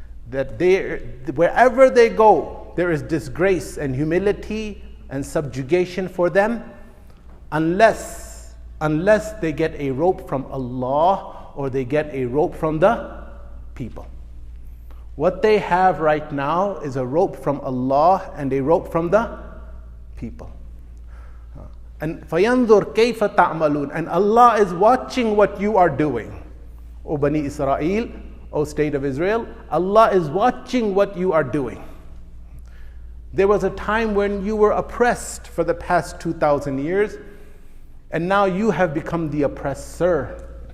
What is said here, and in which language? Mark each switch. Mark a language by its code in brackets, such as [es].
[en] That wherever they go, there is disgrace and humility and subjugation for them unless they get a rope from Allah or they get a rope from the people. What they have right now is a rope from Allah and a rope from the people. [ar] And فَيَنْظُرْ كَيْفَ تَعْمَلُونَ. [en] And Allah is watching what you are doing. O Bani Israel, O state of Israel, Allah is watching what you are doing. There was a time when you were oppressed for the past 2,000 years, and now you have become the oppressor.